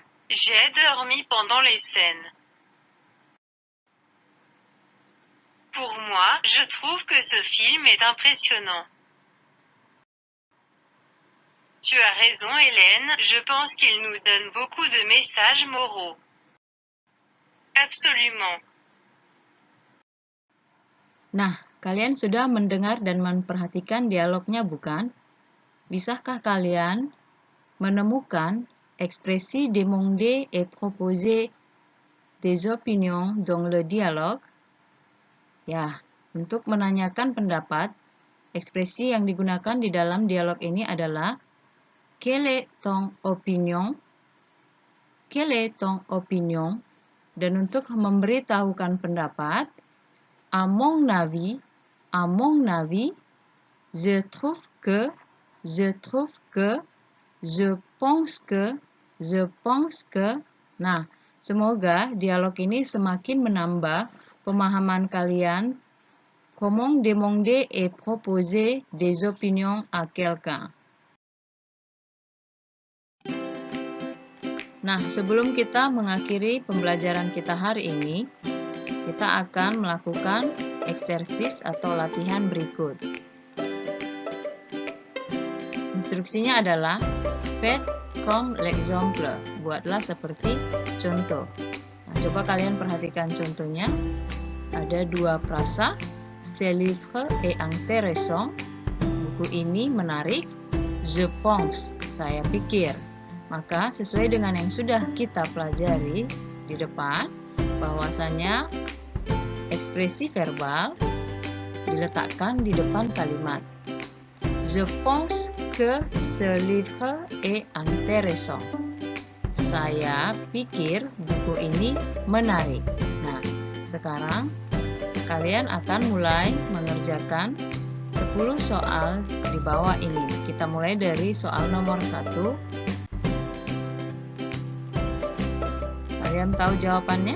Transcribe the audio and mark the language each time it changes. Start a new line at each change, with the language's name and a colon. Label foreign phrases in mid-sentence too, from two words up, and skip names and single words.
French: J'ai dormi pendant les scènes. Pour moi, je trouve que ce film est impressionnant. Tu as raison Hélène, je pense qu'il nous donne beaucoup de messages moraux. Absolument.
Indonesian: Nah, kalian sudah mendengar dan memperhatikan dialognya bukan? Bisakah kalian menemukan ekspresi
French: demander et proposer des opinions dans le dialogue?
Indonesian: Ya, untuk menanyakan pendapat, ekspresi yang digunakan di dalam dialog ini adalah
French: quelle est ton opinion? Quelle est ton opinion?
Indonesian: Dan untuk memberitahukan pendapat,
French: à mon avis, je trouve que, je pense que.
Indonesian: Nah, semoga dialog ini semakin menambah pemahaman kalian
French: comment demander et proposer des opinions à quelqu'un.
Indonesian: Nah, sebelum kita mengakhiri pembelajaran kita hari ini, kita akan melakukan eksersis atau latihan berikut. Instruksinya adalah
French: faites comme l'exemple,
Indonesian: buatlah seperti contoh. Nah, coba kalian perhatikan contohnya. Ada dua frasa,
French: ce livre est intéressant,
Indonesian: buku ini menarik.
French: Je pense,
Indonesian: saya pikir. Maka sesuai dengan yang sudah kita pelajari, di depan, bahwasanya ekspresi verbal diletakkan di depan kalimat.
French: Je pense que ce livre est intéressant.
Indonesian: Saya pikir buku ini menarik. Nah, sekarang kalian akan mulai mengerjakan 10 soal di bawah ini. Kita mulai dari soal nomor 1. Kalian tahu jawabannya?